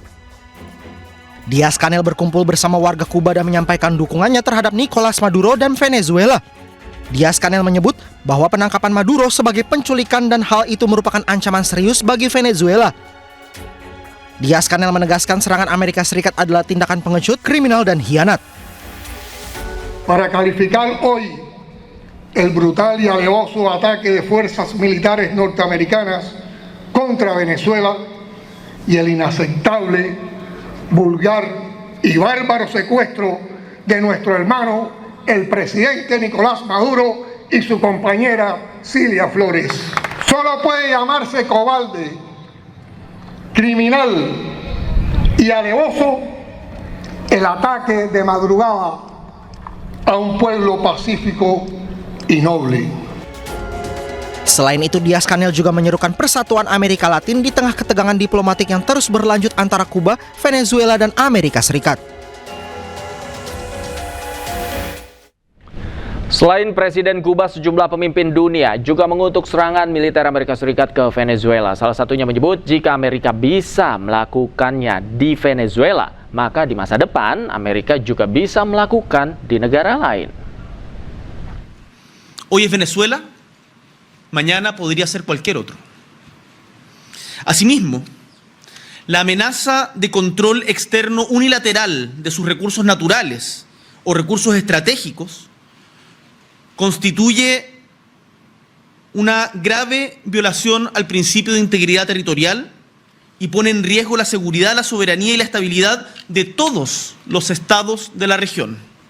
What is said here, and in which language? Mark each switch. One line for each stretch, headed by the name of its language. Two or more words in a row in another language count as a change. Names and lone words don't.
Indonesian: Diaz-Canel berkumpul bersama warga Kuba dan menyampaikan dukungannya terhadap Nicolas Maduro dan Venezuela. Diaz-Canel menyebut bahwa penangkapan Maduro sebagai penculikan dan hal itu merupakan ancaman serius bagi Venezuela. Diaz-Canel menegaskan serangan Amerika Serikat adalah tindakan pengecut, kriminal, dan khianat.
Spanish: Para calificar hoy el brutal y alevoso ataque de fuerzas militares norteamericanas contra Venezuela y el inaceptable, vulgar y bárbaro secuestro de nuestro hermano, el presidente Nicolás Maduro y su compañera Cilia Flores. Solo puede llamarse cobarde, criminal y alevoso el ataque de madrugada a un pueblo pacífico y noble.
Indonesian: Selain itu, Diaz-Canel juga menyerukan persatuan Amerika Latin di tengah ketegangan diplomatik yang terus berlanjut antara Kuba, Venezuela, dan Amerika Serikat. Selain Presiden Kuba, sejumlah pemimpin dunia juga mengutuk serangan militer Amerika Serikat ke Venezuela. Salah satunya menyebut jika Amerika bisa melakukannya di Venezuela, maka di masa depan Amerika juga bisa melakukan di negara lain.
Spanish: Hoy es Venezuela, mañana podría ser cualquier otro. Asimismo, la amenaza de control externo unilateral de sus recursos naturales o recursos estratégicos constituye una grave violación al principio de integridad territorial y pone en riesgo la seguridad, la soberanía y la estabilidad de todos los estados de la región.